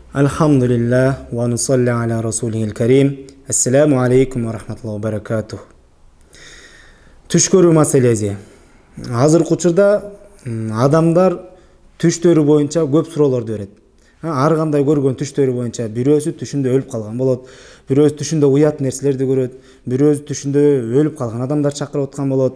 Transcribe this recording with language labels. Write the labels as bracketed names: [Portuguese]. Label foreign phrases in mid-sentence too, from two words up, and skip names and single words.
[Arabic] الحمد لله ونصلي على رسوله الكريم. السلام عليكم ورحمة الله وبركاته. [Kyrgyz] Түш көрүү маселеси. Азыркы учурда адамдар түштөрү боюнча көп суроолорду берет. Ар кандай көргөн түштөрү боюнча бирөөсү түшүндө өлүп калган болот, бирөөсү түшүндө уят нерселерди көрөт, бирөөсү түшүндө өлүп калган адамдар чакырып аткан болот.